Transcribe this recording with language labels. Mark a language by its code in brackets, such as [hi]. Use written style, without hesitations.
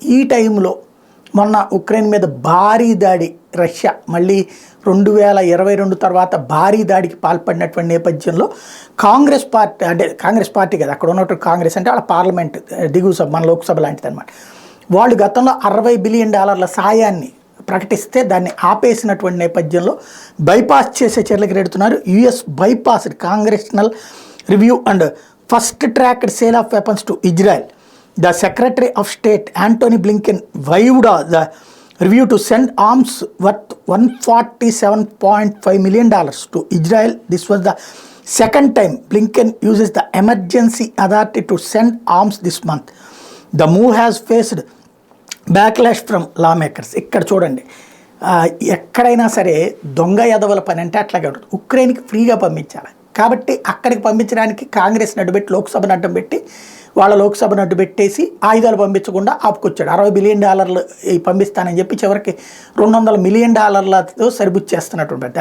[te] ఈ టైంలో మొన్న ఉక్రెయిన్ మీద భారీ దాడి రష్యా మళ్ళీ 2022 తర్వాత భారీ దాడికి పాల్పడినటువంటి నేపథ్యంలో కాంగ్రెస్ పార్టీ, అంటే కాంగ్రెస్ పార్టీ కదా అక్కడ ఉన్నటువంటి కాంగ్రెస్ అంటే వాళ్ళ పార్లమెంట్ దిగువ సభ, మన లోక్సభ లాంటిది అనమాట. వాళ్ళు గతంలో $60 బిలియన్ సాయాన్ని ప్రకటిస్తే దాన్ని ఆపేసినటువంటి నేపథ్యంలో బైపాస్ చేసే చర్యలకు రెడుతున్నారు. [en] US bypass congressional review and fast tracked sale of weapons to Israel. The Secretary of State Antony Blinken waived the review to send arms worth $147.5 million to Israel. This was the second time Blinken uses the emergency authority to send arms this month. The move has faced backlash from lawmakers. [te] ఇక్కడ చూడండి, ఎక్కడైనా సరే దొంగ యదవల పని అంటే అట్లాగే ఉంటుంది. ఉక్రెయిన్కి ఫ్రీగా పంపించాలి కాబట్టి అక్కడికి పంపించడానికి కాంగ్రెస్ని అడ్డుపెట్టి, లోక్సభను అడ్డం పెట్టి, వాళ్ళ లోక్సభను అడ్డు పెట్టేసి ఆయుధాలు పంపించకుండా ఆపుకొచ్చాడు. $60 బిలియన్ పంపిస్తానని చెప్పి చివరికి $200 మిలియన్ సరిపుచ్చేస్తున్నటువంటి.